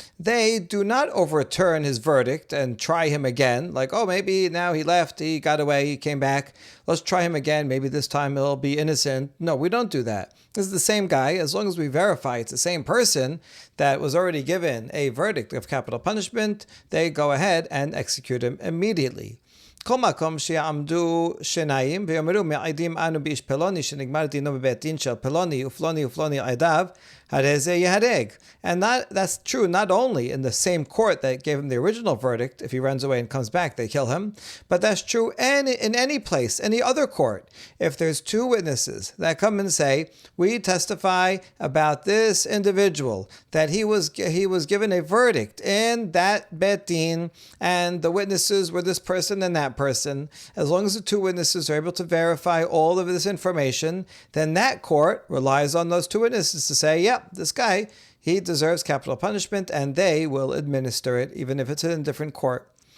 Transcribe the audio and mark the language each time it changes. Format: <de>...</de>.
<en>They do not overturn his verdict and try him again, like, oh, maybe now he left, he got away, he came back, let's try him again, maybe this time he'll be innocent. No, we don't do that. This is the same guy. As long as we verify it's the same person that was already given a verdict of capital punishment, they go ahead and execute him immediately.</en> <he>כל מקום שיעמדו שניים ויאמרו מעידים אנו באיש פלוני שנגמר דינו בבית דין של פלוני ופלוני ופלוני עדיו, הרי זה ייהרג.</he> <en>And that's true not only in the same court that gave him the original verdict. If he runs away and comes back, they kill him. But that's true in any place, any other court. If there's two witnesses that come and say, we testify about this individual, that he was given a verdict in that bet din, and the witnesses were this person and that person, as long as the two witnesses are able to verify all of this information, then that court relies on those two witnesses to say, yep, this guy, he deserves capital punishment, and they will administer it, even if it's in a different court.</en>